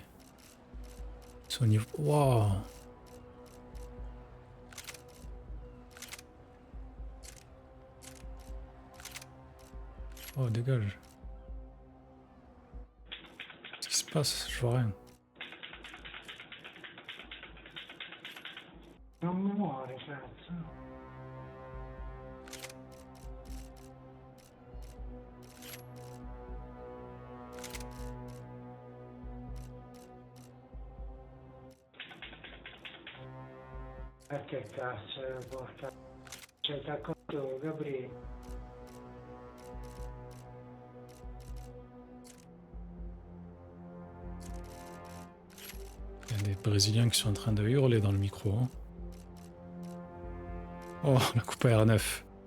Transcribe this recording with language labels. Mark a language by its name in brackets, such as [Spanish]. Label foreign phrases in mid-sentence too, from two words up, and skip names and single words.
[French] Ils sont au niveau... Waouh! Oh dégage. Qu'est-ce qui se passe? Je vois rien. [Italian] Non muore, cazzo. Che cazzo, porca... C'è t'accorto, Gabriele. [French] Il y a des Brésiliens qui sont en train de hurler dans le micro. Hein. Oh, la coupe à R9.